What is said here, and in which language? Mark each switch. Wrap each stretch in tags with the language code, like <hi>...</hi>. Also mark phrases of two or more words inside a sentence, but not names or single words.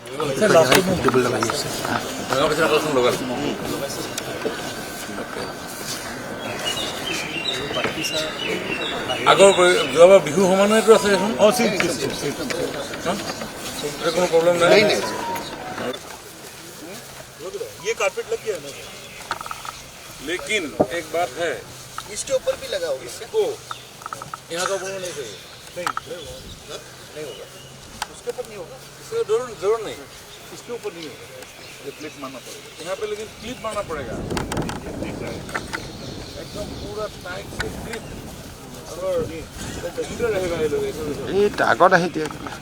<as>আগৰ যোৱাবাৰ বিহু সমানেতো আছে এখন কোনো প্ৰব্লেম নাই</as> <hi>ये कारपेट लग गया ना लेकिन एक बात है इसके ऊपर भी लगा होगा इसको यहाँ का बोलो नहीं चाहिए नहीं होगा उसके ऊपर नहीं होगा इसका जरूर नहीं इसके ऊपर नहीं होगा ये क्लिप मारना पड़ेगा यहाँ पे लेकिन क्लिप मारना पड़ेगा एकदम पूरा टाइट से क्लिप और रहेगा ये लोग</hi> <as>আগত আহি দিয়ে</as>